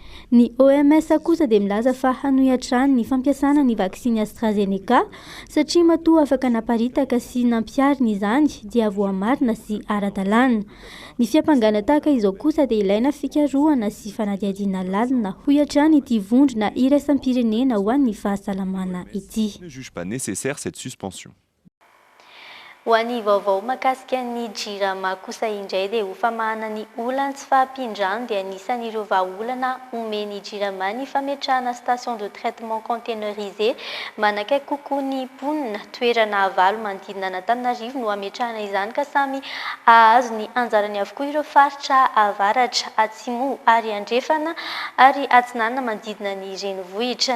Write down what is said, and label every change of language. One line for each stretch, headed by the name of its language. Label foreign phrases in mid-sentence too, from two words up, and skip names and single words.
Malagasy: Ny OMS kosa dia milaza fa hanohiatrany ny fampiasana ny vaksiny AstraZeneca satria matoa afaka naparitaka sy nampiarina izany dia voamarina sy ara-dalàna. Ny fiapangana tahaka izao kosa dia ilaina fikarohana sy fanadihadiana lalina hoiatrany ity vondrona iraisam-pirenena ho an'ny fahasalamana ity.
French: Ne juge pas nécessaire cette suspension.
Malagasy: Ho an'ny vaovao mahakasika ny jirama kosa indray dia ho famahana ny olana tsy fahampindrano dia anisan'ireo vahaolana omeny jirama ny fametrahana
French: station de traitement containerisé
Malagasy: manakaiky kokoa ny mponina toerana avalo manodidina Antananarivo no ametrahana izany ka samy ahazo ny anjarany avokoa ireo faritra avaratra, atsimo ary andrefana ary atsinanana manodidina ny renivohitra.